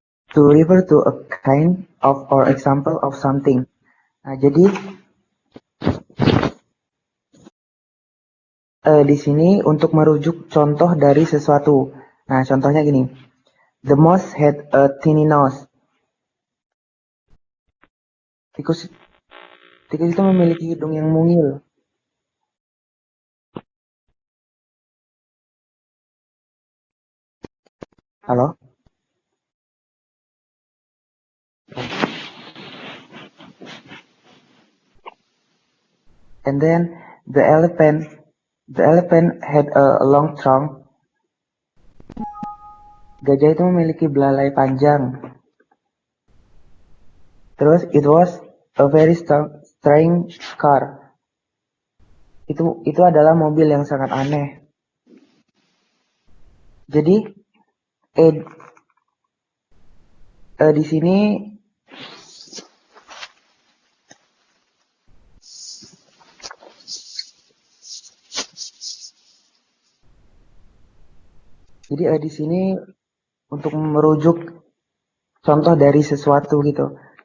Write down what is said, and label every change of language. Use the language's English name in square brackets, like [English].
[English] To refer to a kind of or example of something. [Indonesian] Nah, jadi di sini untuk merujuk contoh dari sesuatu. Nah, contohnya gini. [English] The mouse had a tiny nose. [Indonesian] Tikus itu memiliki hidung yang mungil. Halo? [English] And then the elephant had a long trunk. [Indonesian] Gajah itu memiliki belalai panjang. Terus [English] it was a very strange car. [Indonesian] Itu adalah mobil yang sangat aneh. Jadi di sini di sini untuk merujuk contoh dari sesuatu gitu.